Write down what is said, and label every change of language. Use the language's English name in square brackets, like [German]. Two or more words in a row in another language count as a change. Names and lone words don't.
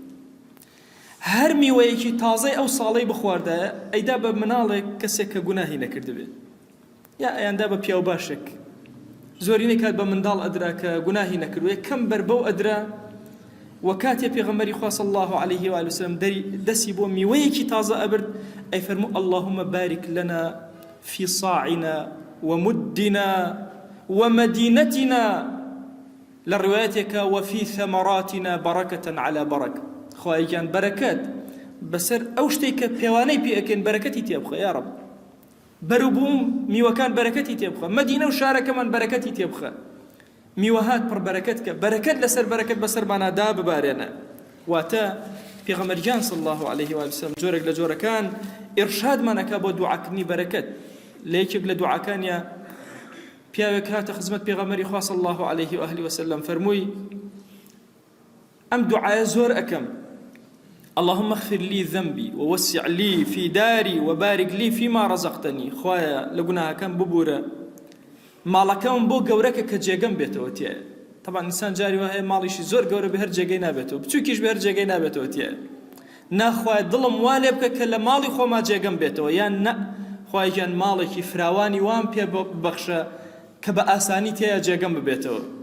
[Central Kurdish] هەر میوەیەکی تازەی ئەو ساڵەی بخواردایە ئەیدا بە مناڵێک کەسێک کە گوناهی نەکردبێ یا ئەیاندا بە پیاو باشێک. زۆرینەی کات بە منداڵ ئەدرا کە گوناهی نەکردووە کەم بەربەو ئەدرا وەکاتێ پێغەمبەری خوا [Arabic] صلی الله عليه و آله وسلم [Central Kurdish] دەستی بۆ میوەیەکی تازە ئەبرد ئەیفەرموو [Arabic] اللهم بارك لنا في صاعنا ومدنا ومدينتنا للروايتك وفي ثمراتنا بركة على بركة. [Central Kurdish] خوای گیان بەرەکەت بەسەر ئەو شتێک کە پێوانەی پێ ئەکەن بەرەکەتی تێبخە یا ڕەب. بەروبووم میوەکان بەرەکەتی تێبخە، مەدینە و شارەکەمان بەرەکەتی تێبخە، میوەهات پڕ بەرەکەت کە بەرەکەت لەسەر بەرەکەت بەسەرمانە دا ببارێنە. واتە پێغەمبەریان [Arabic] صلی الله عليه و سلم [Central Kurdish] جۆرێک لە جۆرەکان ئێرشادمانەکە بۆ دوعاکردنی بەرەکەت. لە یەکێک لە دوعاکانیە پیاوێک هاتە خزمەت پێغەمبەری خوا [Arabic] صلی الله عليه و آله وسلم [Central Kurdish] فەرمووی ئەم دوعایە زۆر ئەکەم [Arabic] اللهم اغفر لي ذنبي ووسع لي في داري وبارك لي فيما رزقتني. [Central Kurdish] خوایا لە گوناهەکەم ببورە، ماڵەکەم بۆ گەورەکە کە جێگەم بێتەوە تێ. طبعا ئینسان جاری وایە ماڵیشی زۆر گەورە بە هەر جێگەی نابێتەوە، بچووکیش بە هەر جێگەی نابێتەوە تێ. ناخوای دڵم وا لێ بکە کە لە ماڵی خۆما جێگەم بێتەوە، یان نە خوای گیان ماڵێکی فراوانی وام پێ ببەخشە کە بە ئاسانی تێیە جێگەم ببێتەوە.